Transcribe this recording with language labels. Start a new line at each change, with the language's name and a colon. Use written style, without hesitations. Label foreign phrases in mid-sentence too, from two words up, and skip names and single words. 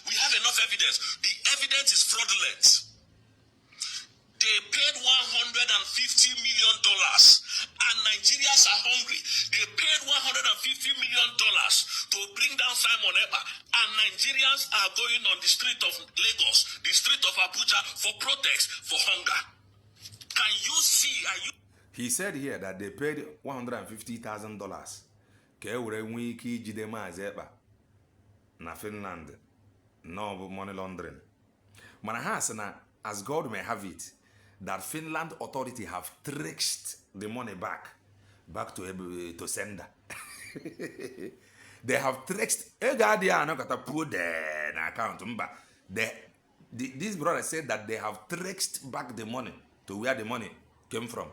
English: We have enough evidence. The evidence is fraudulent." They paid $150 million, and Nigerians are hungry. They paid $150 million to bring down Simon Ekpa, and Nigerians are going on the street of Lagos, the street of Abuja for protest, for hunger. Can you see? He said here that they paid $150,000
Igbo: ka e were nwee ike ijide Mazi Ekpa na Finland.
English: No money laundering.
Igbo: Mana ha sị na,
English: as God may have it, that Finland authority have traced the money back to sender. they have tricked put an account. This brother said that they have traced back the money to where the money came from.